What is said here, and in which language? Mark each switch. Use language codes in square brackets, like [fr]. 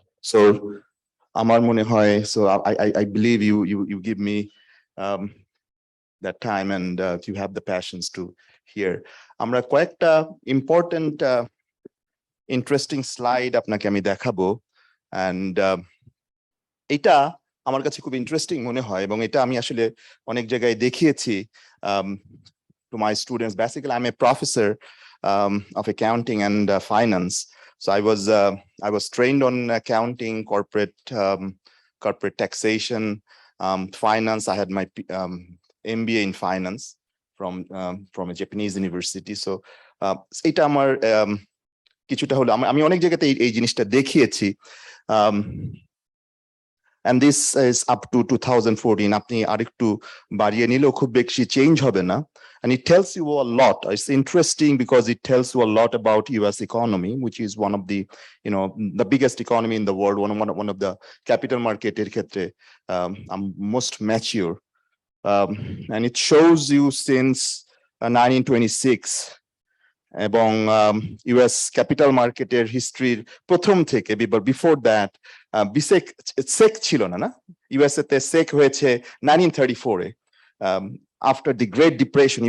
[en] So [bn] আমার মনে হয়, [en] so I believe you give me that time and you have the passions to hear. [bn] আমরা কয়েকটা [en] important interesting slide [bn] আপনাকে আমি দেখাবো, and এটা আমার কাছে খুব ইন্টারেস্টিং মনে হয় এবং এটা আমি আসলে অনেক জায়গায় দেখিয়েছি [en] to my students. Basically I'm a professor of accounting and finance. So I was trained on accounting, corporate taxation, finance. I had my MBA in finance from a Japanese university. [bn] So এটা আমার কিছুটা হলো আমি অনেক জায়গাতে এই জিনিসটা দেখিয়েছি, [en] and this is up to 2014. [bn] আপনি আরেকটু বাড়িয়ে নিলেও খুব বেশি চেঞ্জ হবে না, [en] and it tells you a lot. It's interesting because it tells you a lot about US economy, which is one of the the biggest economy in the world, one of the capital market [bn] এর ক্ষেত্রে [en] most mature, and it shows you since 1926 [bn] এবং US capital মার্কেটের হিস্ট্রির প্রথম থেকে, before that সেক ছিল না USA তে সেক হয়েছে 1934 এ, [en] after the Great Depression.